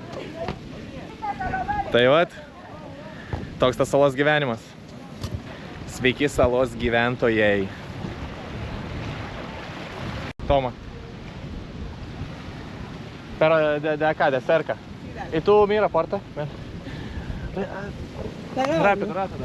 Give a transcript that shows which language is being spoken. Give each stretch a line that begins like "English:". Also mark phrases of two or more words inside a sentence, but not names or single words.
Lithuanian: Tai vat, toks tas salos gyvenimas. Sveiki salos gyventojai.
Spanish: Toma. Pero de acá, de cerca. ¿Y tú mira puerta? Ven. Rápido, rápido.